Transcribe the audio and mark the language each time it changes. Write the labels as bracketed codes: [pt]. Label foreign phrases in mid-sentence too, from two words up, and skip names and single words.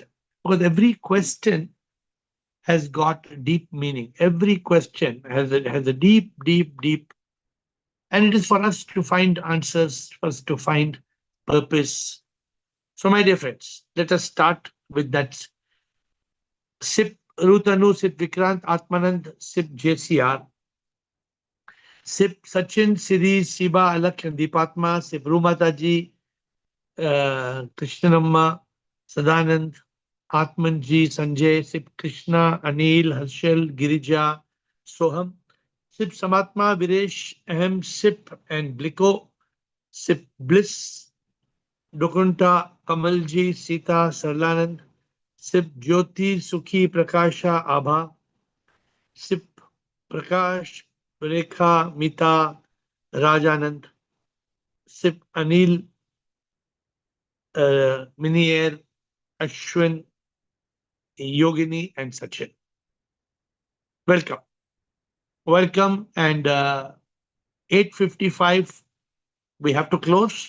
[en] Because every question has got deep meaning. Every question has a deep, deep, deep. And it is for us to find answers, for us to find purpose. So, my dear friends, let us start with that. Sip Rutanu, Sip Vikrant, Atmanand, Sip JCR, Sip Sachin, Siri, Siba, Alak, and Deepatma, Sip Rumataji, Krishnamma, Sadanand, Atmanji, Sanjay, Sip Krishna, Anil, Harshal, Girija, Soham, Sip Samatma, Viresh, Ahem, Sip, and Bliko, Sip Bliss, Dokunta, Kamalji, Sita, Sarlanand, Sip Jyoti, Sukhi, Prakasha, Abha, Sip Prakash, Rekha, Mita, Rajanand, Sip Anil, Minier, Ashwin, Yogini, and Sachin. Welcome. Welcome. And 8:55, we have to close.